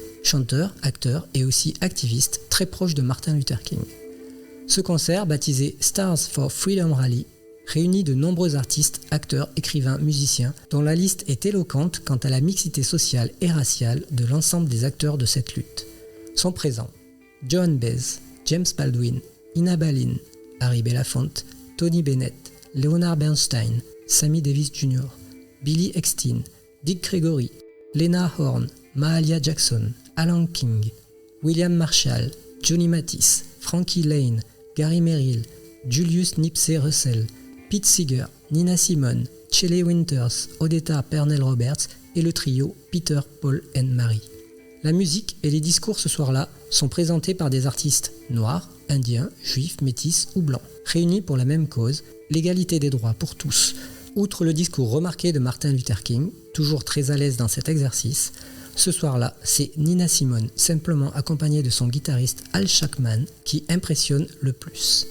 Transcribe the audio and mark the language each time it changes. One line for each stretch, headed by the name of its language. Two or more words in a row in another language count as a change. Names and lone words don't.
French: chanteur, acteur et aussi activiste très proche de Martin Luther King. Ce concert, baptisé Stars for Freedom Rally, réunit de nombreux artistes, acteurs, écrivains, musiciens, dont la liste est éloquente quant à la mixité sociale et raciale de l'ensemble des acteurs de cette lutte. Sont présents Joan Baez, James Baldwin, Ina Balin, Harry Belafonte, Tony Bennett, Leonard Bernstein, Sammy Davis Jr., Billy Eckstine, Dick Gregory, Lena Horne, Mahalia Jackson, Alan King, William Marshall, Johnny Mathis, Frankie Lane, Gary Merrill, Julius Nipsey Russell, Pete Seeger, Nina Simone, Shelley Winters, Odetta Pernell Roberts et le trio Peter, Paul and Mary. La musique et les discours ce soir-là sont présentés par des artistes noirs, indiens, juifs, métis ou blancs, réunis pour la même cause, l'égalité des droits pour tous. Outre le discours remarqué de Martin Luther King, toujours très à l'aise dans cet exercice, ce soir-là, c'est Nina Simone, simplement accompagnée de son guitariste Al Sharpman, qui impressionne le plus.